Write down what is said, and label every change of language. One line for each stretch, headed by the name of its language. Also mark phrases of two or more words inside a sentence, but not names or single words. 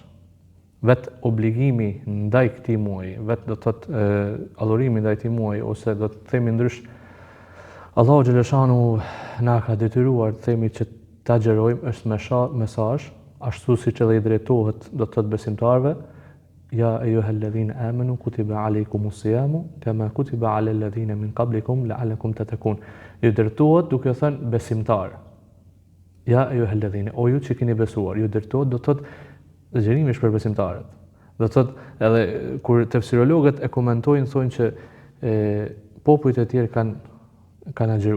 Albanian: Vetë obligimi ndaj këtij muaji, vetë do të thotë adhurimi ndaj këtij muaji, ose do të themi ndrysh, Allahu xhaleshanu na ka detyruar të themi që ta xherojmë, është mesazh, ashtu siç edhe i drejtohet do të thotë besimtarëve,
Arabic: يا أيها الذين آمنوا كتب عليكم الصيام كما كتب على الذين من قبلكم لعلكم تتقون.
Albanian: Ju drejtohet duke thënë besimtar.
Arabic: يا أيها الذين,
Albanian: o ju që keni besuar, ju drejtohet do të thotë agjërimi është për besimtarët. Do të thotë edhe kur tefsirologët e komentojnë, thonë që popujt e tjerë kanë agjëru.